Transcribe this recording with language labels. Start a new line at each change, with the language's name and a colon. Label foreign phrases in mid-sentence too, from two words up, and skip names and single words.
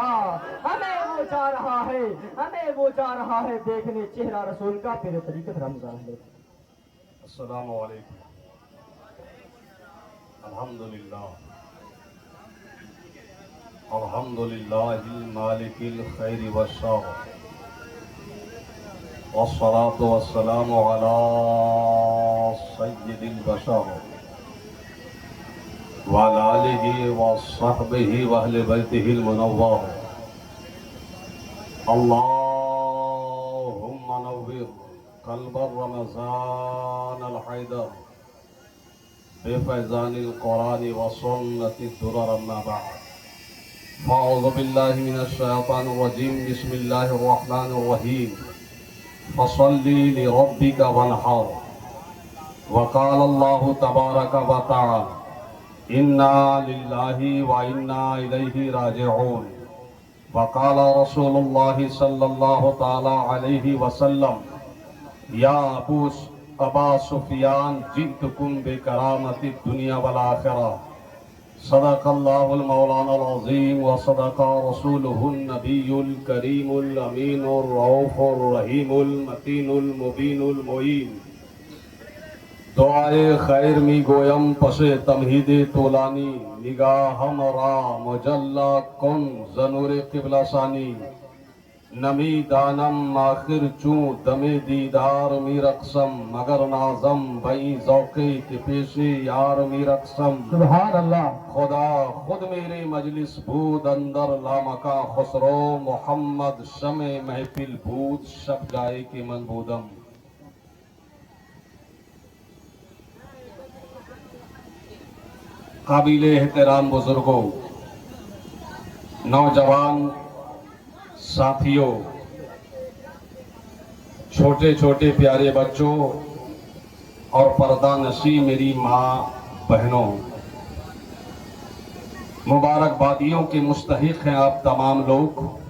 Urdu: ہمیں وہ جا رہا ہے دیکھنے چہرہ رسول کا. پیر طریقت رمضان ہے.
Arabic: السلام علیکم. الحمدللہ المالک الخیر والشر، والصلاة والسلام علی سید البشر وعلی آلہ وصحبہ واہل بیتہ المنور. اللہم نور قلب رمضان الحیدر بفیضان القرآن وسنة الدرر. اما بعد، فاعوذ باللہ من الشیطان الرجیم. بسم اللہ الرحمن الرحیم. فصلی لربک وانحر. وقال اللہ تبارک وتعالی انا للہ وانا الیہ راجعون. وقال رسول اللہ صلی اللہ تعالی علیہ وسلم یا ابا سفیان جئتکم بکرامت الدنیا والآخرہ. صدق اللہ المولانا العظیم وصدق رسولہ النبی الکریم الامین الرؤوف الرحیم المتین المبین المعین.
Persian: دعائے خیر می گویم پس تمہید طولانی، نگاہم را مجلہ کن زنور قبلہ ثانی. نمی دانم آخر چون دم دیدار می رقصم، مگر نازم بئی ذوقی کے پیشے یار می رقصم.
Arabic: سبحان اللہ.
Persian: خدا خود میرے مجلس بود اندر لامکاں خسرو، محمد شمع محفل بود شب جائے کے من بودم.
Urdu: قابل احترام بزرگوں، نوجوان ساتھیوں، چھوٹے چھوٹے پیارے بچوں اور پردہ نشی میری ماں بہنوں، مبارکبادیوں کے مستحق ہیں آپ تمام لوگ